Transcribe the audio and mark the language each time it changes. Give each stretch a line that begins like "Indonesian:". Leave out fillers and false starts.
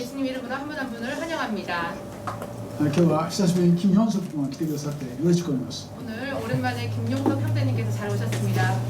Korean: 예수님 이름으로 한 분 한 분을 환영합니다.
Japanese: 今日は久しぶりに金ヨンソク君が来てくださって嬉しく思います。
Korean: 오늘 오랜만에 김용석 형제님께서 잘 오셨습니다.